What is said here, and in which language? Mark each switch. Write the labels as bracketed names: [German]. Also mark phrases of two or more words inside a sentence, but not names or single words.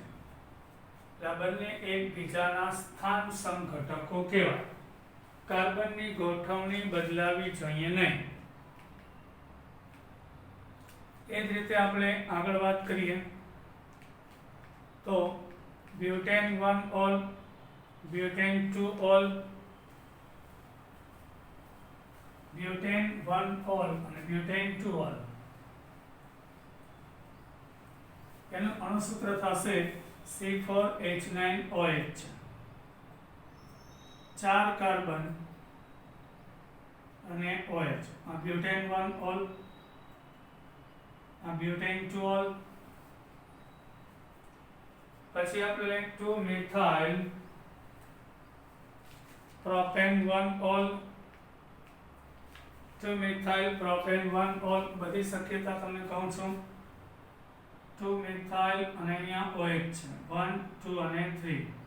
[Gujarati] આ બંને એકબીજાના સ્થાન સંઘટકો કહેવાય. કાર્બનની ગોઠવણી બદલાવી જોઈએ નહીં. એ જ રીતે આપણે આગળ વાત કરીએ તો બ્યુટેન 1-ol butane 2 ol, butane 1 ol અને butane 2 ol. એનું અણુસૂત્ર થશે C4H9OH. 4 કાર્બન અને OH. આ butane 1 ol, આ butane 2 ol. પછી આપણે 2 મિથાઇલ પ્રોપેન 1 ol, 2 મિથાઇલ પ્રોપેન 1 ol. બધી શક્યતા તમને કહું છું. 2 મિથાઇલ અને અહીંયા OH છે 1 2 અને 3.